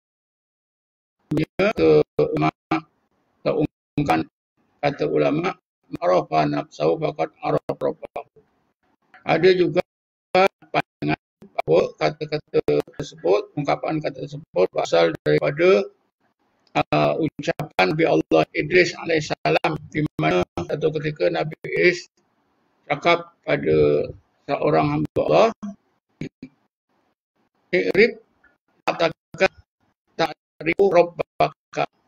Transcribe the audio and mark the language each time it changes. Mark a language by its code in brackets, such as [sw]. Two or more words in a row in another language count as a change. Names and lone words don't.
[ms] ke ulama, terungkapkan kata ulama, [ar] عرف نفسه فقد عرف ربه. [ms] Ada juga pandangan bahawa kata-kata tersebut, ungkapan kata tersebut berasal daripada ucapan Nabi Allah Idris alaihissalam, di mana satu ketika Nabi Idris cakap pada seorang hamba Allah, Iqrib, katakan ribu rabbaka.